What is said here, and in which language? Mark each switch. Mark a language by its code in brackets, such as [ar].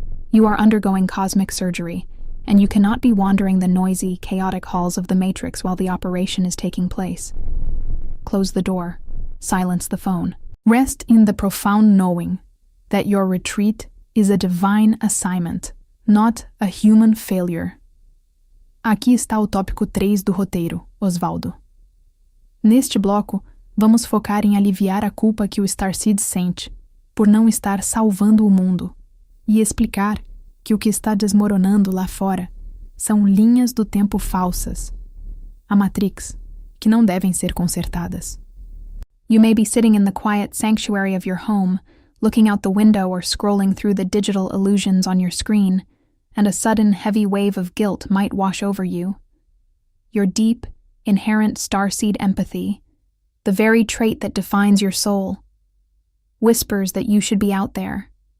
[en] You are undergoing cosmic surgery, and you cannot be wandering the noisy, chaotic halls of the Matrix while the operation is taking place. Close the door. Silence the phone. Rest in the profound knowing that your retreat is a divine assignment, not a human failure. [pt] Aqui está o tópico 3 do roteiro, Osvaldo. Neste bloco, vamos focar em aliviar a culpa que o Starseeds sente por não estar salvando o mundo e explicar que o que está desmoronando lá fora são linhas do tempo falsas, a Matrix, que não devem ser consertadas. [en] You may be sitting in the quiet sanctuary of your home, looking out the window or scrolling through the digital illusions on your screen, and a sudden heavy wave of guilt might wash over you. Your deep, inherent starseed empathy, the very trait that defines your soul, whispers that you should be out there.